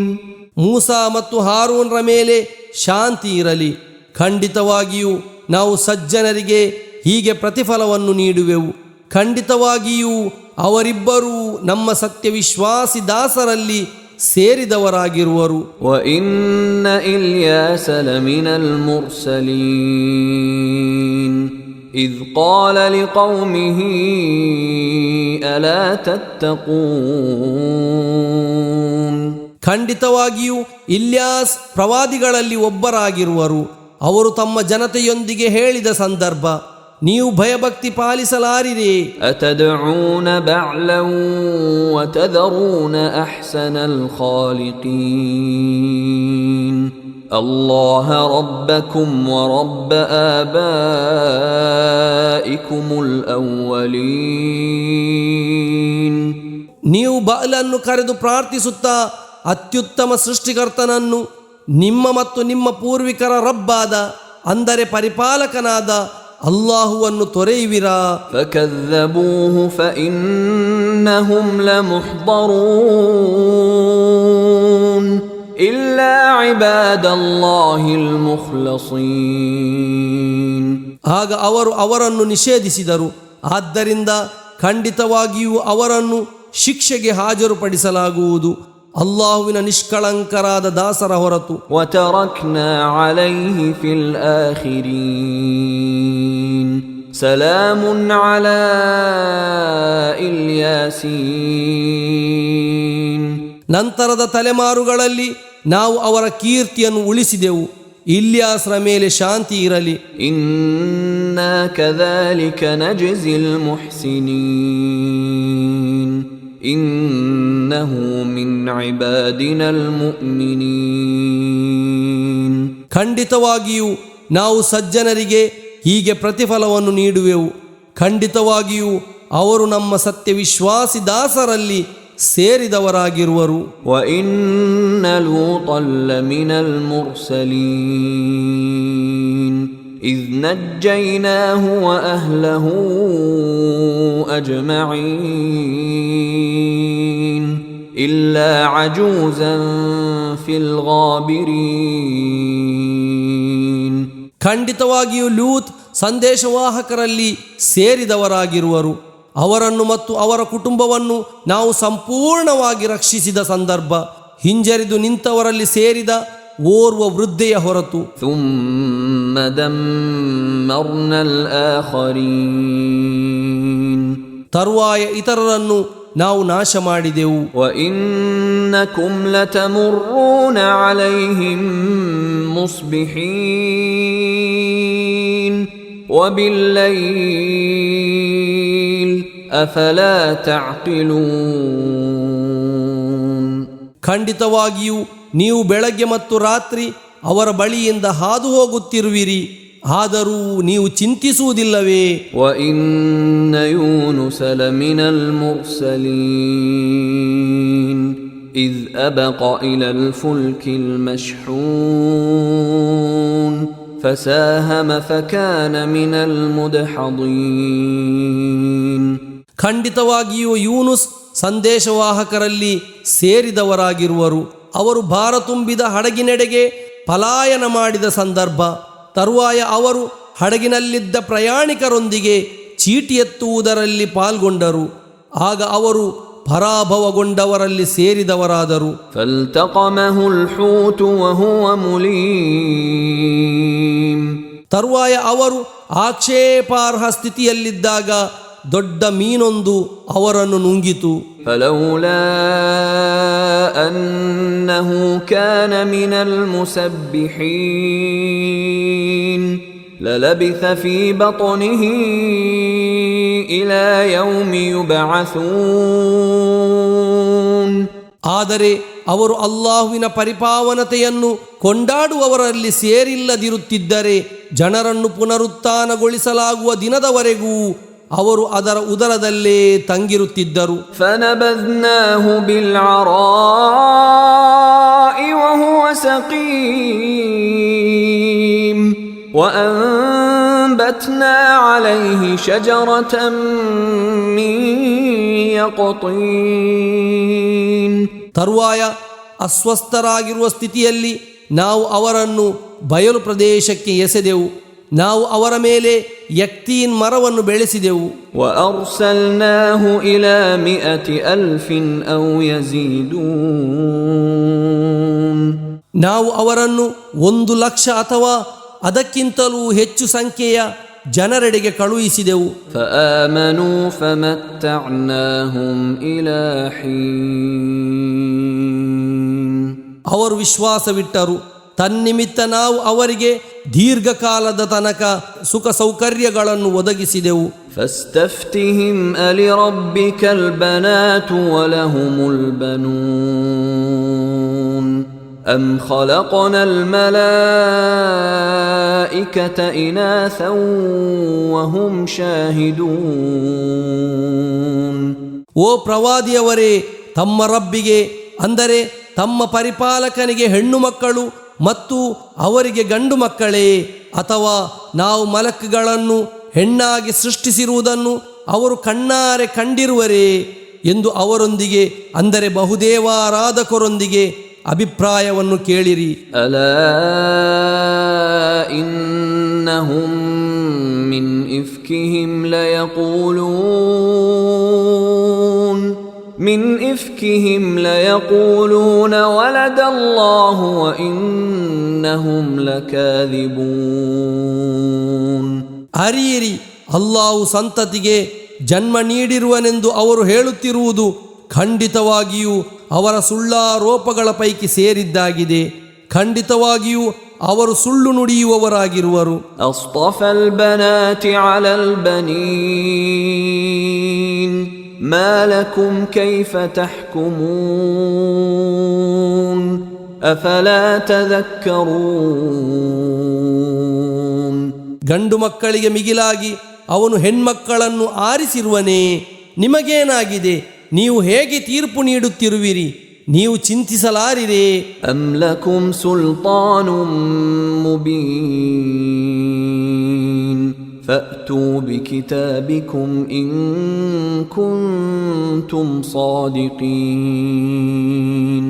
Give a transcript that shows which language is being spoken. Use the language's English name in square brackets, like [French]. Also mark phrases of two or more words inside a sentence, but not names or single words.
[Kannada] ಮೂಸಾ ಮತ್ತು ಹಾರೂನ್ರ ಮೇಲೆ ಶಾಂತಿ ಇರಲಿ. ಖಂಡಿತವಾಗಿಯೂ ನಾವು ಸಜ್ಜನರಿಗೆ ಹೀಗೆ ಪ್ರತಿಫಲವನ್ನು ನೀಡುವೆವು. ಖಂಡಿತವಾಗಿಯೂ ಅವರಿಬ್ಬರೂ ನಮ್ಮ ಸತ್ಯವಿಶ್ವಾಸಿ ದಾಸರಲ್ಲಿ ಸೇರಿದವರಾಗಿರುವರು. [Arabic] وَإِنَّ إِلْيَاسَ لَمِنَ الْمُرْسَلِينَ إِذْ قَالَ لِقَوْمِهِ أَلَا تَتَّقُونَ. [Kannada] ಖಂಡಿತವಾಗಿಯೂ ಇಲ್ಯಾಸ್ ಪ್ರವಾದಿಗಳಲ್ಲಿ ಒಬ್ಬರಾಗಿರುವರು. ಅವರು ತಮ್ಮ ಜನತೆಯೊಂದಿಗೆ ಹೇಳಿದ ಸಂದರ್ಭ, ನೀವು ಭಯಭಕ್ತಿ ಪಾಲಿಸಲಾರಿರಿ. [Arabic] أتدعون بعلا وتذرون أحسن الخالقين الله ربكم ورب آبائكم الأولين. [Kannada] ನೀವು ಬಾಲನ್ನು ಕರೆದು ಪ್ರಾರ್ಥಿಸುತ್ತಾ ಅತ್ಯುತ್ತಮ ಸೃಷ್ಟಿಕರ್ತನನ್ನು ನಿಮ್ಮ ಮತ್ತು ನಿಮ್ಮ ಪೂರ್ವಿಕರ ರಬ್ಬಾದ ಅಂದರೆ ಪರಿಪಾಲಕನಾದ ಅಲ್ಲಾಹುವನ್ನು ತೊರೆಯುವಿರಾ? [Arabic] فكذبوه فإنهم لمحضرون إلا عباد الله المخلصين. [Kannada] ಆಗ ಅವರು ಅವರನ್ನು ನಿಷೇಧಿಸಿದರು. ಆದ್ದರಿಂದ ಖಂಡಿತವಾಗಿಯೂ ಅವರನ್ನು ಶಿಕ್ಷೆಗೆ ಹಾಜರುಪಡಿಸಲಾಗುವುದು ಅಲ್ಲಾಹುವಿನ ನಿಷ್ಕಳಂಕರಾದ ದಾಸರ ಹೊರತು. [Arabic] وتركنا عليه في الآخرين سلام على الياسين. [Kannada] ನಂತರದ ತಲೆಮಾರುಗಳಲ್ಲಿ ನಾವು ಅವರ ಕೀರ್ತಿಯನ್ನು ಉಳಿಸಿದೆವು. ಇಲ್ಯಾಸ್ರ ಮೇಲೆ ಶಾಂತಿ ಇರಲಿ. [Arabic] إنا كذلك نجزي المحسنين إنه من عبادنا المؤمنين. [Kannada] ಖಂಡಿತವಾಗಿಯೂ ನಾವು ಸಜ್ಜನರಿಗೆ ಹೀಗೆ ಪ್ರತಿಫಲವನ್ನು ನೀಡುವೆವು. ಖಂಡಿತವಾಗಿಯೂ ಅವರು ನಮ್ಮ ಸತ್ಯವಿಶ್ವಾಸಿ ದಾಸರಲ್ಲಿ ಸೇರಿದವರಾಗಿರುವರು. [Arabic] وإن لوطا لمن المرسلين إذ نجيناه وأهله أجمعين إلا عجوزا في الغابرين. [Kannada] ಖಂಡಿತವಾಗಿಯೂ ಲೂತ್ ಸಂದೇಶವಾಹಕರಲ್ಲಿ ಸೇರಿದವರಾಗಿರುವರು. ಅವರನ್ನು ಮತ್ತು ಅವರ ಕುಟುಂಬವನ್ನು ನಾವು ಸಂಪೂರ್ಣವಾಗಿ ರಕ್ಷಿಸಿದ ಸಂದರ್ಭ ಹಿಂಜರಿದು ನಿಂತವರಲ್ಲಿ ಸೇರಿದ ಓರ್ವ ವೃದ್ಧೆಯ ಹೊರತು. [Arabic] ثم دمرنا الآخرين [Kannada] ತರುವಾಯ ಇತರರನ್ನು ನಾವು ನಾಶ ಮಾಡಿದೆವು. [Arabic] وإنكم لتمرون عليهم مصبحين وبالليل أفلا تعقلون. [Kannada] ಖಂಡಿತವಾಗಿಯೂ ನೀವು ಬೆಳಗ್ಗೆ ಮತ್ತು ರಾತ್ರಿ ಅವರ ಬಳಿಯಿಂದ ಹಾದು ಹೋಗುತ್ತಿರುವಿರಿ, ಆದರೂ ನೀವು ಚಿಂತಿಸುವುದಿಲ್ಲವೇ? [Arabic] وإن يونس لمن المرسلين إذ أبق إلى الفلك المشحون فساهم فكان من المدحضين. [Kannada] ಖಂಡಿತವಾಗಿಯೂ ಯೂನುಸ್ ಸಂದೇಶವಾಹಕರಲ್ಲಿ ಸೇರಿದವರಾಗಿರುವರು. ಅವರು ಭಾರ ತುಂಬಿದ ಹಡಗಿನೆಡೆಗೆ ಪಲಾಯನ ಮಾಡಿದ ಸಂದರ್ಭ ತರುವಾಯ ಅವರು ಹಡಗಿನಲ್ಲಿದ್ದ ಪ್ರಯಾಣಿಕರೊಂದಿಗೆ ಚೀಟಿ ಎತ್ತುವುದರಲ್ಲಿ ಪಾಲ್ಗೊಂಡರು. ಆಗ ಅವರು ಪರಾಭವಗೊಂಡವರಲ್ಲಿ ಸೇರಿದವರಾದರು. [Arabic] فالتقمه الحوت وهو مليم. [Kannada] ತರುವಾಯ ಅವರು ಆಕ್ಷೇಪಾರ್ಹ ಸ್ಥಿತಿಯಲ್ಲಿದ್ದಾಗ ದೊಡ್ಡ ಮೀನೊಂದು ಅವರನ್ನು ನುಂಗಿತು. [Arabic] فلولا أنه كان من المسبحين للبث في بطنه إلى يوم يبعثون. [Kannada] ಆದರೆ ಅವರು ಅಲ್ಲಾಹುವಿನ ಪರಿಪಾವನತೆಯನ್ನು ಕೊಂಡಾಡುವವರಲ್ಲಿ ಸೇರಿಲ್ಲದಿರುತ್ತಿದ್ದರೆ ಜನರನ್ನು ಪುನರುತ್ಥಾನಗೊಳಿಸಲಾಗುವ ದಿನದವರೆಗೂ ಅವರು ಅದರ ಉದರದಲ್ಲೇ ತಂಗಿರುತ್ತಿದ್ದರು. [Arabic] فنبذناه بالعراء وهو سقيم وأنبتنا عليه شجرة من يقطين. [Kannada] ತರುವಾಯ ಅಸ್ವಸ್ಥರಾಗಿರುವ ಸ್ಥಿತಿಯಲ್ಲಿ ನಾವು ಅವರನ್ನು ಬಯಲು ಪ್ರದೇಶಕ್ಕೆ ಎಸೆದೆವು. ನಾವು ಅವರ ಮೇಲೆ ಯಕ್ತೀನ್ ಮರವನ್ನು ಬೆಳೆಸಿದೆವು. [Arabic] وأرسلناه إلى 100,000 أو يزيدون. [Kannada] ನಾವು ಅವರನ್ನು 100,000 ಅಥವಾ ಅದಕ್ಕಿಂತಲೂ ಹೆಚ್ಚು ಸಂಖ್ಯೆಯ ಜನರೆಡೆಗೆ ಕಳುಹಿಸಿದೆವು. [Arabic] فآمنوا فمتعناهم إلى حين. [Kannada] ಅವರು ವಿಶ್ವಾಸವಿಟ್ಟರು, ತನ್ನಿಮಿತ್ತ ನಾವು ಅವರಿಗೆ ದೀರ್ಘಕಾಲದ ತನಕ ಸುಖ ಸೌಕರ್ಯಗಳನ್ನು ಒದಗಿಸಿದೆವು. [Arabic] فاستفتهم ألربك البنات ولهم البنون أم خلقنا الملائكة إناثا وهم شاهدون. [Kannada] ಓ ಪ್ರವಾದಿಯವರೇ, ತಮ್ಮ ರಬ್ಬಿಗೆ ಅಂದರೆ ತಮ್ಮ ಪರಿಪಾಲಕನಿಗೆ ಹೆಣ್ಣು ಮಕ್ಕಳು ಮತ್ತು ಅವರಿಗೆ ಗಂಡು ಮಕ್ಕಳೇ, ಅಥವಾ ನಾವು ಮಲಕ್ಗಳನ್ನು ಹೆಣ್ಣಾಗಿ ಸೃಷ್ಟಿಸಿರುವುದನ್ನು ಅವರು ಕಣ್ಣಾರೆ ಕಂಡಿರುವರೇ ಎಂದು ಅವರೊಂದಿಗೆ ಅಂದರೆ ಬಹುದೇವಾರಾಧಕರೊಂದಿಗೆ ಅಭಿಪ್ರಾಯವನ್ನು ಕೇಳಿರಿ. [Arabic] ألا إنهم من إفكهم ليقولون من إفكهم ليقولون ولد الله وإنهم لكاذبون. [Kannada] ಅರಿಯಿರಿ, ಅಲ್ಲಾಹು ಸಂತತಿಗೆ ಜನ್ಮ ನೀಡಿರುವನೆಂದು ಅವರು ಹೇಳುತ್ತಿರುವುದು ಖಂಡಿತವಾಗಿಯೂ ಅವರ ಸುಳ್ಳಾರೋಪಗಳ ಪೈಕಿ ಸೇರಿದ್ದಾಗಿದೆ. ಖಂಡಿತವಾಗಿಯೂ ಅವರು ಸುಳ್ಳು ನುಡಿಯುವವರಾಗಿರುವರು. [Arabic] أصطفى البنات على البنين ما لكم كيف تحكمون أفلا تذكرون. [Kannada] ಗಂಡು ಮಕ್ಕಳಿಗೆ ಮಿಗಿಲಾಗಿ ಅವನು ಹೆಣ್ಮಕ್ಕಳನ್ನು ಆರಿಸಿರುವನೇ, ನಿಮಗೇನಾಗಿದೆ? ನೀವು ಹೇಗೆ ತೀರ್ಪು ನೀಡುತ್ತಿರುವಿರಿ? ನೀವು ಚಿಂತಿಸಲಾರಿರೇ? [Arabic] أم لكم سلطان مبين فأتوا بكتابكم إن كنتم صادقين.